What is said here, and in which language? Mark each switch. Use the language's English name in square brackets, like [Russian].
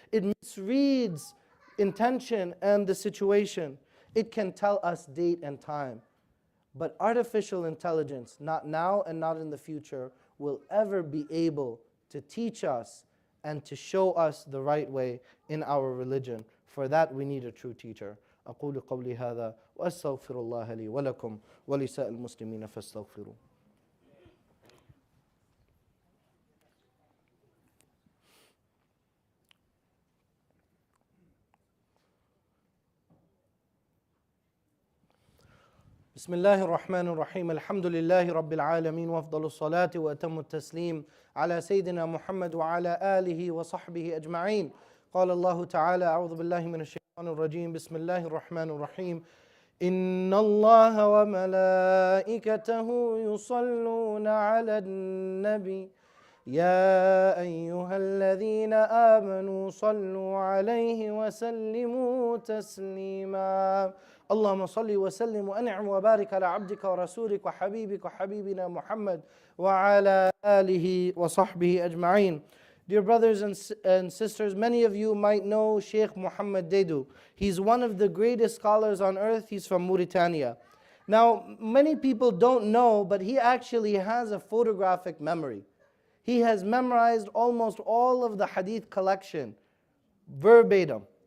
[English] It misreads intention and the situation. It can tell us date and time. But artificial intelligence, not now and not in the future, will ever be able to teach us and to show us the right way in our religion. For that we need a true teacher. [Arabic] أقول قولي هذا وأستغفر الله لي ولكم ولسائر المسلمين فاستغفروه. بسم الله الرحمن الرحيم الحمد لله رب العالمين وأفضل الصلاة وأتم التسليم على سيدنا محمد وعلى آله وصحبه أجمعين. قال الله تعالى أعوذ بالله من الشيطان الرجيم بسم الله الرحمن الرحيم إن الله وملائكته يصلون على النبي يا أيها الذين آمنوا صلوا عليه وسلموا تسليما اللهم صل وسلم وأنعم وبارك على عبدك ورسولك وحبيبك وحبيبنا محمد وعلى آله وصحبه أجمعين. [English] Dear brothers and sisters, many of you might know Sheikh Muhammad Dedu. He's one of the greatest scholars on earth. He's from Mauritania. Now, many people don't know, but he actually has a photographic memory. He has memorized almost all of the hadith collection, verbatim.